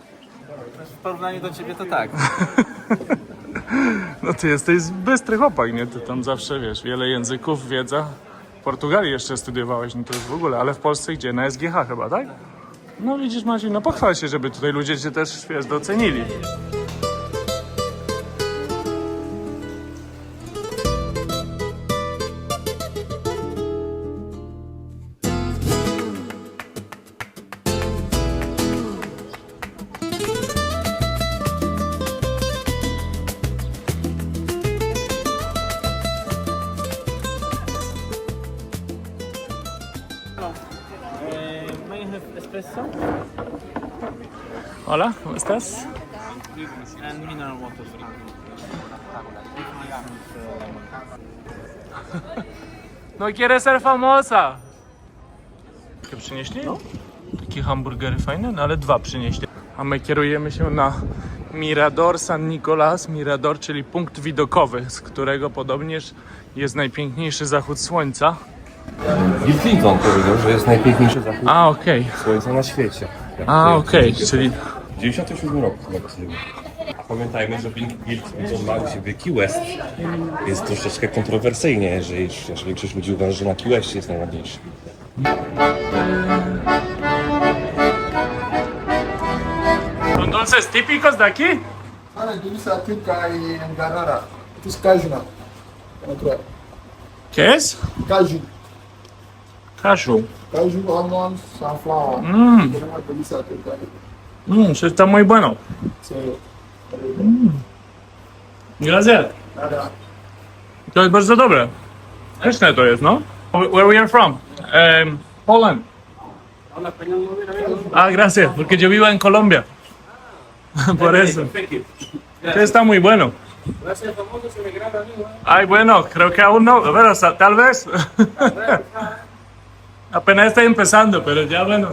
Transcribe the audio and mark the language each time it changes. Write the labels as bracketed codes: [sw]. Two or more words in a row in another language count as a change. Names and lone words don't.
[pl] W porównaniu do ciebie to tak. No ty jesteś bystry chłopak, nie? Ty tam zawsze, wiesz, wiele języków, wiedza. W Portugalii jeszcze studiowałeś, no to już w ogóle, ale w Polsce gdzie? Na SGH chyba, tak? No widzisz, Maciej, no pochwal się, żeby tutaj ludzie cię też, wiesz, docenili. [en] May I have espresso [es] Hola, ¿cómo estás? [en] and mineral water. [es] No quiere ser famosa! [pl] Takie przynieśli? No. Takie hamburgery fajne, no ale dwa przynieśli. A my kierujemy się na Mirador San Nicolás. Mirador, czyli punkt widokowy, z którego podobnież jest najpiękniejszy zachód słońca. Bill Clinton powiedział, że jest najpiękniejszy zachód A, okej. słońca na świecie. A, okej, czyli... W 97 roku chyba to zrobił. Pamiętajmy, że Bill Clinton ma u siebie Key West. Jest troszeczkę kontrowersyjnie, jeżeli większość ludzi uważa, że na Key West jest najładniejszy. [es] ¿Son dulces típicos de aquí? Ana dulce típica en Granada. Esto es caju, ¿no? Otra. ¿Qué es? Caju. [en] Cashew. Caju, almonds, sunflower. [es] Tenemos dulce típica. Está muy bueno. Gracias. [pl] To jest bardzo dobre. Pyszne to jest, no? [en] Where we are from? Poland. [es] Ah, gracias, porque yo vivo en Colombia. Por eso. Que está muy bueno. Ay, bueno, creo que aún no, pero tal vez. Apenas estoy empezando, pero ya bueno.